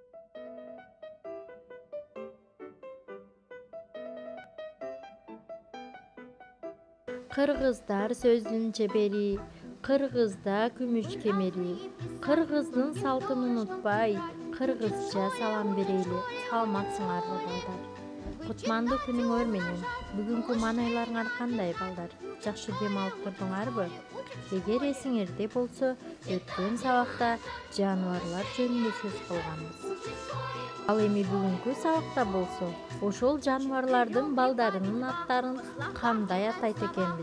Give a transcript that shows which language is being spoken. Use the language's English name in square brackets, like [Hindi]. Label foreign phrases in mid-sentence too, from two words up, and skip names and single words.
[Kyrgyz] Кыргыздар сөздүн чебери, Кыргызда күмүш кемери. Кыргыздын салтын унутпай, Кыргызча салам берели. Саламатсыңар балдар. Кутмандуу күнүңөр менен. Бүгүнкү маанайларыңар кандай балдар? Жакшы дем алып турдуңарбы? Эгер эсиңерде болсо, өткөн сабакта жаныбарлар жөнүндө сөз кылганбыз. Ал эми бүгүнкү сабакта болсо, ошол жаныбарлардын балдарынын аттарын кандай атайт экенбиз?